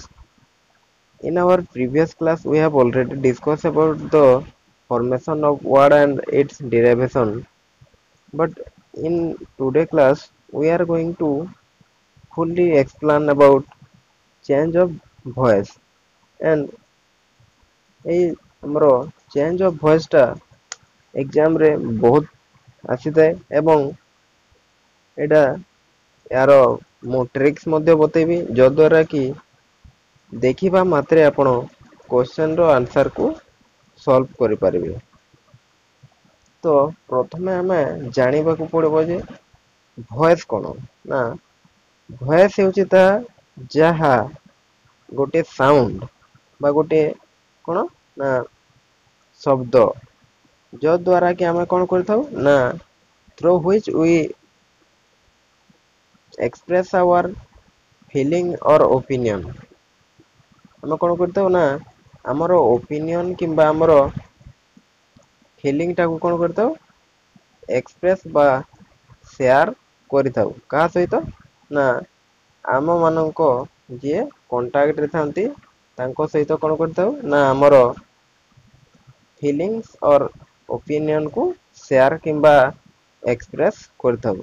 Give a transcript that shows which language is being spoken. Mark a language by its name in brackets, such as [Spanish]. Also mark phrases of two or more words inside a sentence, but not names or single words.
[English] In our previous class, we have already discussed about the formation of word and its derivation. But in today's class, we are going to fully explain about change of voice. [Odia] And এই ଆମର [English] change of voice [Odia] ଟା exam ରେ ବହୁତ ଆସିଥାଏ ଏବଂ ଏଇଟା यार ମୁଁ ଟ୍ରିକ୍ସ ମଧ୍ୟ ବତେଇବି ଯଦ୍ୱାରା କି ଦେଖିବା ମାତ୍ରେ ଆପଣ କ୍ୱେଶ୍ଚନ ର ଆନ୍ସର କୁ ସଲ୍ଭ କରିପାରିବେ। ତ ପ୍ରଥମେ ଆମେ ଜାଣିବାକୁ ପଡ଼ିବ ଯେ ଭଏସ କ'ଣ ନା ଭଏସ ହେଉଛି ତାହା ଯାହା ଗୋଟେ ସାଉଣ୍ଡ ବା ଗୋଟେ କ'ଣ ନା ଶବ୍ଦ ଯଦ୍ୱାରା କି ଆମେ କ'ଣ କରିଥାଉ ନା [English] through which we express our feeling or opinion [Odia] ଆମେ କ'ଣ କରିଥାଉ ନା ଆମର ଓପିନିଅନ କିମ୍ବା ଆମର ଫିଲିଂ ଟାକୁ କ'ଣ କରିଥାଉ ଏକ୍ସପ୍ରେସ ବା ସେୟାର କରିଥାଉ କାହା ସହିତ ନା ଆମମାନଙ୍କ ଯିଏ କଣ୍ଟାକ୍ଟରେ ଥାନ୍ତି ତାଙ୍କ ସହିତ କ'ଣ କରିଥାଉ ନା ଆମର [English] feelings or opinion [Odia] ସେୟାର କିମ୍ବା ଏକ୍ସପ୍ରେସ କରିଥାଉ